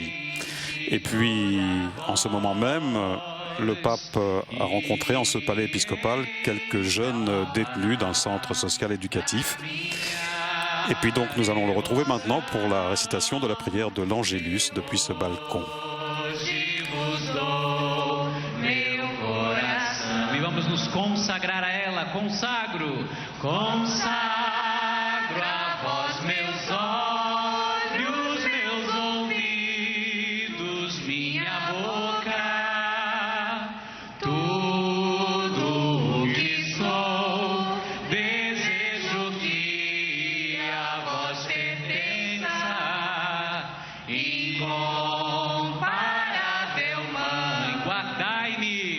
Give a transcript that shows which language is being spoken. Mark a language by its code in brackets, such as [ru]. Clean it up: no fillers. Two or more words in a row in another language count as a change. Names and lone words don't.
[fr] Et puis, en ce moment même, le pape a rencontré en ce palais épiscopal quelques jeunes détenus d'un centre social éducatif. Et puis donc, nous allons le retrouver maintenant pour la récitation de la prière de l'Angélus depuis ce balcon. [pt] E vamos nos consagrar a ela, consagro a vós meus olhos, meus ouvidos, minha boca, tudo o que sou, desejo que a vós pertença, incomparável Mãe, guardai-me.